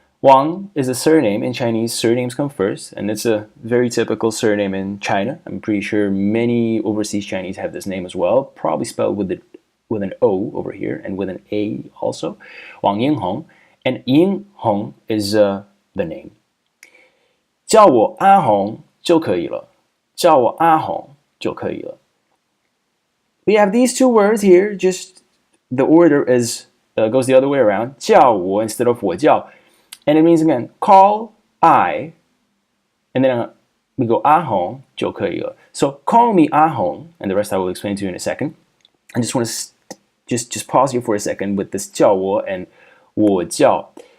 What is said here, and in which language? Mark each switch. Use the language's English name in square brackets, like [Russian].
[English] Wang is a surname. In Chinese, surnames come first, and it's a very typical surname in China. I'm pretty sure many overseas Chinese have this name as well, probably spelled with an O over here and with an A also. Wang Yinghong. And Yinghong is the name. [Chinese] 叫我阿红就可以了，叫我阿红就可以了。 [English] We have these two words here, just the order is goes the other way around. 叫我 instead of 我叫. And it means again, call I, and then we go 阿红就可以了. So call me 阿红, and the rest I will explain to you in a second. I just want to just pause here for a second with this 叫我 and 我叫.